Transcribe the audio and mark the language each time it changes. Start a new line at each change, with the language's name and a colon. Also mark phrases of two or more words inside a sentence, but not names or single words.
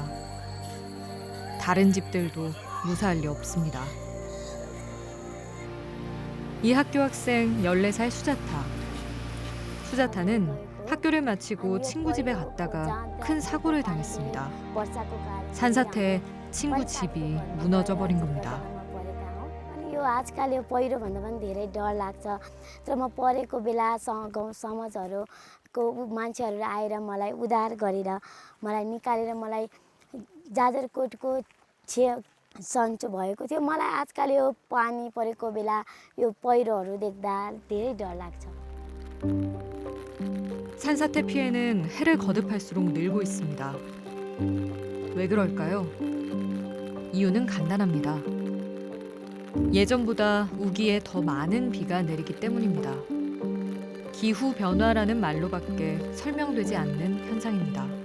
Korean: 다른 집들도 무사할 리 없습니다. 이 학교 학생 14살 수자타. 수자타는 학교를 마치고 친구 집에 갔다가 큰 사고를 당했습니다. 산사태에 친구 집이 무너져 버린 겁니다.
Nepali: यो आजकल यो पहिरोभन्दा पनि धेरै डर लाग्छ तर म परेको बेला गाउँ समाजहरूको मान्छेहरू आएर मलाई उद्धार गरेर मलाई निकालेर मलाई जाजरकोटको सन्चो भएको थियो मलाई आजकल यो पानी परेको बेला यो पहिरोहरू देख्दा धेरै डर लाग्छ.
Korean: 산사태 피해는 해를 거듭할수록 늘고 있습니다. 왜 그럴까요? 이유는 간단합니다. 예전보다 우기에 더 많은 비가 내리기 때문입니다. 기후 변화라는 말로밖에 설명되지 않는 현상입니다.